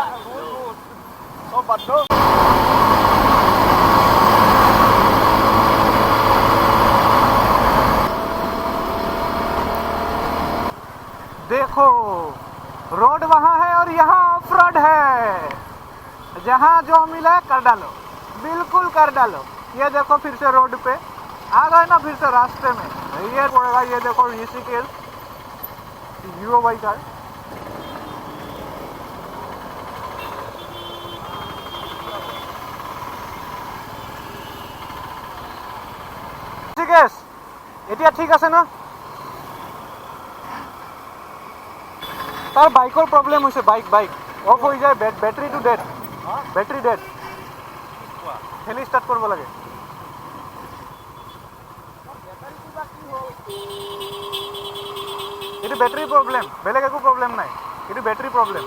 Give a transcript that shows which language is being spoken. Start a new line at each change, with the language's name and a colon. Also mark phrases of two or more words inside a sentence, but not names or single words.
Hindi: देखो रोड वहाँ है और यहाँ
English: off road
Hindi: है. जहाँ जो मिला कर डालो, बिल्कुल कर डालो. ये देखो फिर से रोड पे आ गए ना, फिर से रास्ते में ये पड़ेगा. ये देखो ऋषिकेश हीरो बाइक है.
Assamese: ঋষিকেশ এতিয়া ঠিক আছে না? তার বাইকৰ প্ৰব্লেম হৈছে.
English: bike off
Assamese: হৈ যায়. বেটাৰীটো ডেড.
English: battery dead.
Assamese: খেলি ষ্টাৰ্ট কৰিব লাগে. এইটো
English: battery problem,
Assamese: বেলেগ একো প্ৰব্লেম নাই. এইটো
English: battery problem.